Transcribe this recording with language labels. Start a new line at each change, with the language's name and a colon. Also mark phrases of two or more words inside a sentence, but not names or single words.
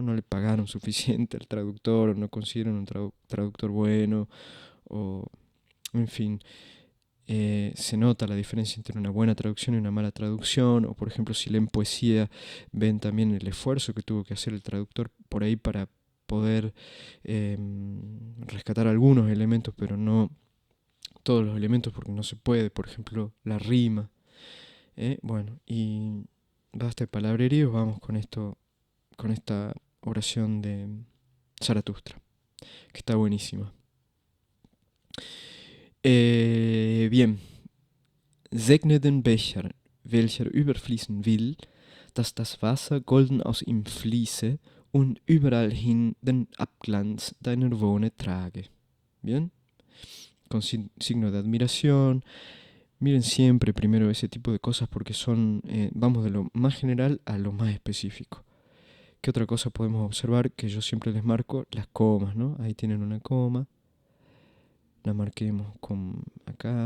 Spanish: No le pagaron suficiente al traductor, o no consiguieron un traductor bueno, o en fin, se nota la diferencia entre una buena traducción y una mala traducción, o por ejemplo si leen poesía, ven también el esfuerzo que tuvo que hacer el traductor por ahí para poder rescatar algunos elementos, pero no todos los elementos porque no se puede, por ejemplo, la rima. Bueno, y basta de palabreríos, vamos con esta oración de Zaratustra, que está buenísima. Bien.
German: Segne den Becher, welcher überfließen will, dass das Wasser golden aus ihm fließe und überall hin den Abglanz deiner Wohne trage.
Spanish: Bien. Con signo de admiración. Miren siempre primero ese tipo de cosas porque vamos de lo más general a lo más específico. ¿Qué otra cosa podemos observar? Que yo siempre les marco las comas, ¿no? Ahí tienen una coma. La marquemos con acá.